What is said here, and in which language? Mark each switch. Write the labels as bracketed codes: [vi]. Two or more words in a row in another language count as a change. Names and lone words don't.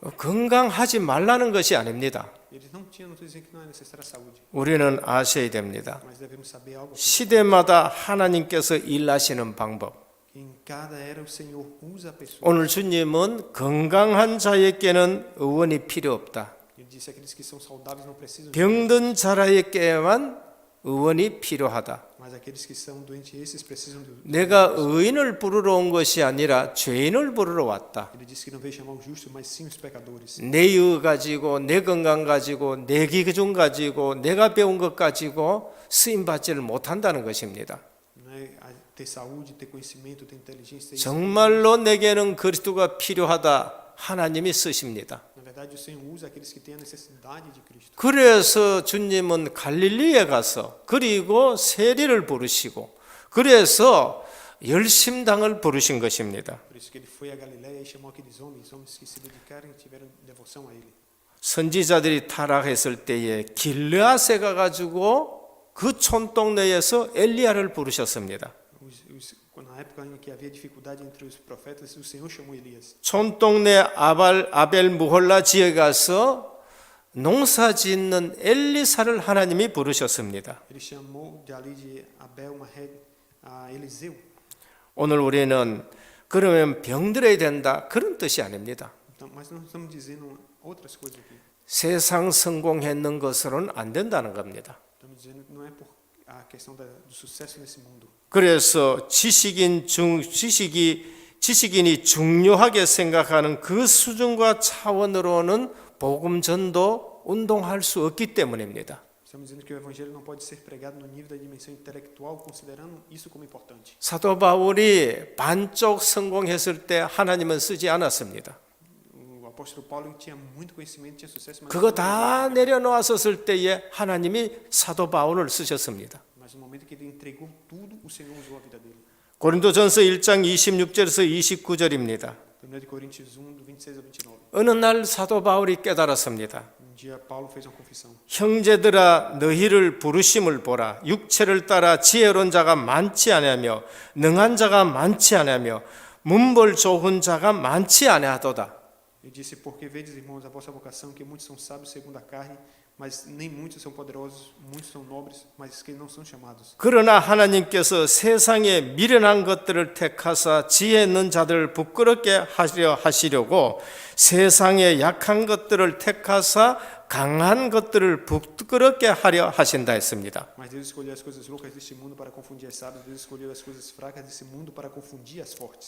[ko] 건강하지 말라는 것이 아닙니다. [pt] Eles não tinham, não estou dizendo que não é necessária a saúde, [ko] 우리는 아셔야 됩니다. [pt] mas devemos saber algo. [ko] 시대마다 하나님께서 일하시는 방법. [pt] Que em cada era o Senhor usa a pessoa. [ko] 오늘 주님은 건강한 자에게는 의원이 필요 없다. [pt] Ele disse: aqueles que são saudáveis não precisam de [ko] 병든 자에게만 의원이 필요하다. [pt] mas aqueles que são doentes, esses precisam do. [ko] 내가 의인을 부르러 온 것이 아니라 죄인을 부르러 왔다. [pt] Ele disse que não veio chamar os justos, mas sim os pecadores. [ko] 내 의 가지고 내 건강 가지고 내 기준 가지고 내가 배운 것 가지고 쓰임 받지를 못한다는 것입니다. [pt] Não é ter saúde, ter conhecimento, ter inteligência. Ter isso. [ko] 정말로 내게는 그리스도가 필요하다. 하나님이 쓰십니다. [pt] Na verdade, o Senhor usa aqueles que têm a necessidade de Cristo. [ko] 그래서 주님은 갈릴리에 가서 그리고 세리를 부르시고 그래서 열심당을 부르신 것입니다. [pt] Por isso que ele foi a Galiléia e chamou aqueles homens que se dedicaram e tiveram devoção a ele. [ko] 선지자들이 타락했을 때에 길르앗에 가가지고 그 촌동네에서 엘리야를 부르셨습니다. [pt] Na época em que havia dificuldade entre os profetas, o Senhor chamou Elias. [ko] 촌동네 아벨 무홀라 지에 가서 농사 짓는 엘리사를 하나님이 부르셨습니다. [pt] Ele chamou de ali de Abel Mahed a Eliseu. [ko] 오늘 우리는 그러면 병들어야 된다 그런 뜻이 아닙니다. [pt] Então, mas nós estamos dizendo outras coisas aqui. [ko] 세상 성공했는 것으로는 안 된다는 겁니다. [pt] Estamos dizendo que não é por a questão do sucesso nesse mundo. [ko] 그래서 지식인이 중요하게 생각하는 그 수준과 차원으로는 복음 전도 운동할 수 없기 때문입니다. [pt] Estamos dizendo que o evangelho não pode ser pregado no nível da dimensão intelectual, considerando isso como importante. [ko] 사도 바울이 반쪽 성공했을 때 하나님은 쓰지 않았습니다. [pt] O apóstolo Paulo tinha muito conhecimento, tinha sucesso, mas [ko] 그거 다 내려놓았을 때에 하나님이 사도 바울을 쓰셨습니다. [pt] mas no momento que ele entregou tudo, o Senhor usou a vida dele. [ko] 고린도전서 1장 26절에서 29절입니다. [pt] 1 Coríntios 1, do 26 ao 29. [ko] 어느 날 사도 바울이 깨달았습니다. [pt] Dia Paulo fez uma confissão. [ko] 형제들아 너희를 부르심을 보라. 육체를 따라 지혜로운 자가 많지 아니하며 능한 자가 많지 아니하며 문벌 좋은 자가 많지 아니하도다. [pt] Ele disse: Porque vedes, irmãos, a vossa vocação, que muitos são sábios segundo a carne, mas nem muitos são poderosos, muitos são nobres, mas que não são chamados. [ko] 그러나 하나님께서 세상에 미련한 것들을 택하사 지혜 있는 자들을 부끄럽게 하려 하시려고 세상에 약한 것들을 택하사 강한 것들을 부끄럽게 하려 하신다 했습니다. [pt] Mas Deus escolheu as coisas loucas deste mundo para confundir as sábias, Deus escolheu as coisas fracas desse mundo para confundir as fortes.